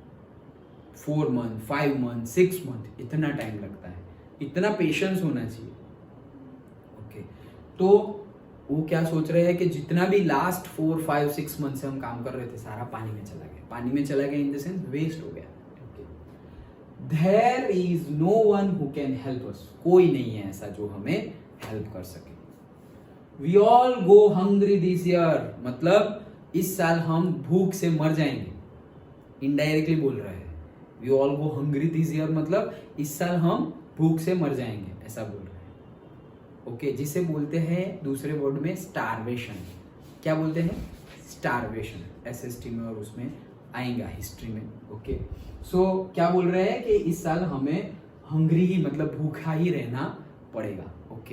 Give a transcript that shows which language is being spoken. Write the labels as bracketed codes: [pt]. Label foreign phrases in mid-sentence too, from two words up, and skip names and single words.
[hi] 4 मंथ, 5 मंथ, 6 मंथ, इतना टाइम लगता है, इतना पेशेंस होना चाहिए, ओके। तो वो क्या सोच रहे हैं कि जितना भी लास्ट 4, 5, 6 मंथ से हम काम कर रहे थे सारा पानी में चला गया, पानी में चला गया [en] in the sense [hi] वेस्ट हो गया, ओके। [en] There is no one who can help us, [hi] कोई नहीं है ऐसा जो हमें हेल्प कर सके। [en] We all go hungry this year, [hi] मतलब इस साल हम भूख से मर जाएंगे, इनडायरेक्टली बोल रहा है। [en] We all go hungry this year [hi] मतलब इस साल हम भूख से मर जाएंगे, ऐसा बोल रहे हैं, ओके। जिसे बोलते हैं दूसरे वर्ड में स्टारवेशन। क्या बोलते हैं? स्टारवेशन, SST में और उसमें आएगा हिस्ट्री में, ओके। सो क्या बोल रहे हैं कि इस साल हमें हंग्री ही, मतलब भूखा ही रहना पड़ेगा, ओके।